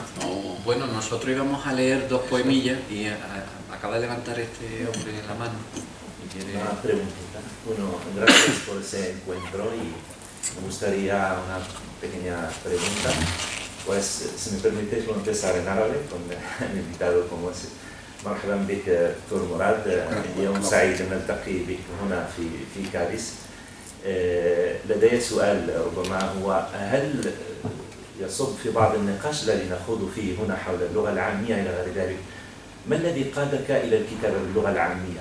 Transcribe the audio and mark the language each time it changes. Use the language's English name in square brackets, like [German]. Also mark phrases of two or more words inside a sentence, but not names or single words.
[Spanish] Bueno, nosotros íbamos a leer 2 poemillas y acaba de levantar este hombre la mano. Una preguntita. Bueno, gracias por ese encuentro y me gustaría una pequeña pregunta. Pues, si me permites, voy a empezar en árabe con el invitado como es. [Arabic] مرحبا بك دكتور مراد، اليوم سعيد أن نلتقي بك هنا في كاديس. لدي سؤال ربما هو هل يصب في بعض النقاش الذي نخوض فيه هنا حول اللغة العامية إلى غير ذلك، ما الذي قادك إلى الكتابة باللغة العامية؟